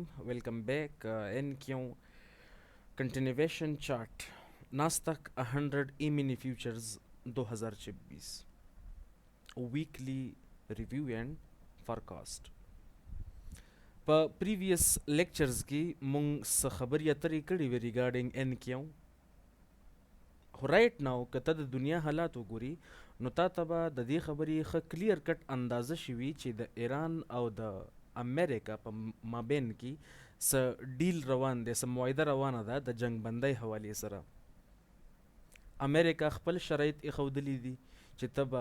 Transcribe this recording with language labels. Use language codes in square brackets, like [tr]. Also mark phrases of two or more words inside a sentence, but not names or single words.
[en] Welcome back. NQ continuation chart. Nasdaq 100 E-mini futures 2026. Weekly review and forecast. [ps] په [en] previous lectures [ps] کې مونږ څه خبرې اترې کړې وې regarding NQ. [en] right now [ps] کته د دنیا حالات وګوري نو تا ته به د دې خبرې ښه [en] clear cut [ps] اندازه شوي چې د ایران او د امریکا په مابین کې څه ډیل روان دی څه معاهده روانه ده د جنگ بندۍ حوالې سره امریکا خپل شرایط ایښودلي دي چې ته به